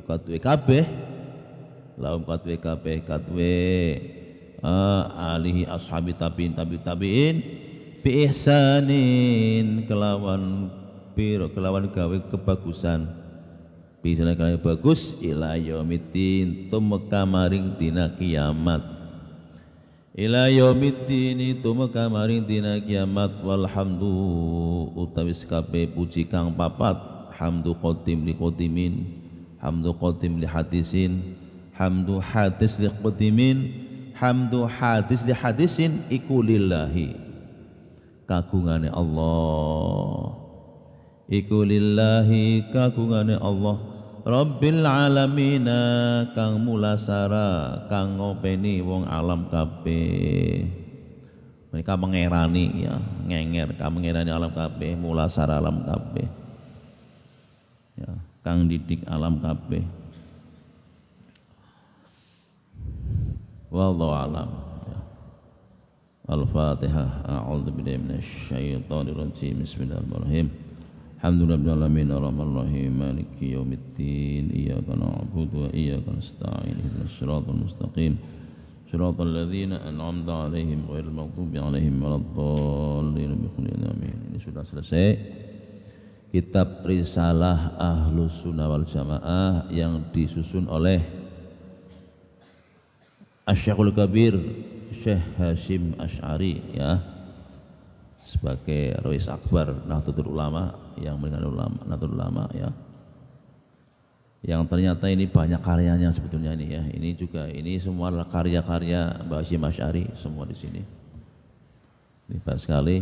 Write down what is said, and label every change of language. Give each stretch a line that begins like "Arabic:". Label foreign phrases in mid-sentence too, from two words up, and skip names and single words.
Javanese: kadue kabeh, lahum kadue kabeh kadue alihi
Arabic: أصحاب تابعين بإحسان
Javanese: kelawan pira kelawan gawe kebagusan, bisa kalian bagus
Arabic: إلى يوم الدين
Javanese: tumeka maring dina kiamat,
Arabic: إلى يوم الدين
Javanese: tumeka maring dina kiamat. Walhamdu utawi kabeh puji kang papat,
Arabic: حمد قديم لقديم حمد قديم لحادث حمد حادث لقديم حمد حادث لحادث, hamdu hadis li qadimin, hamdu hadis li hadisin
Javanese: iku lillahi kagungane Allah, iku lillahi kagungane Allah,
Arabic: رب العالمين
Javanese: kang mulasara kang ngopeni wong alam kabeh. Mereka mengerani ya, ngenger kang mengerani alam kabeh, mulasara alam kabeh. Ya, kang didik alam kabeh.
Arabic: والله أعلم. Al-Fatihah. أعوذ بالله من الشيطان الرجيم بسم الله الرحمن الرحيم. الحمد لله العالمين الرحمن الرحيم مالك يوم الدين إياك نعبد وإياك نستعين اهدنا الصراط المستقيم صراط الذين أنعمت عليهم غير المغضوب عليهم ولا الضالين.
Indonesian: Ini sudah selesai kitab Risalah Ahlus Sunnah wal Jamaah yang disusun oleh Asy-Syekhul Kabir Syekh Hasyim Asy'ari ya, sebagai Rais Akbar Nahdlatul Ulama yang meninggal Nahdlatul Ulama ya, yang ternyata ini banyak karyanya sebetulnya ini ya, ini juga ini semua adalah karya-karya Mbah Hasyim Asy'ari semua di sini, ini baik sekali.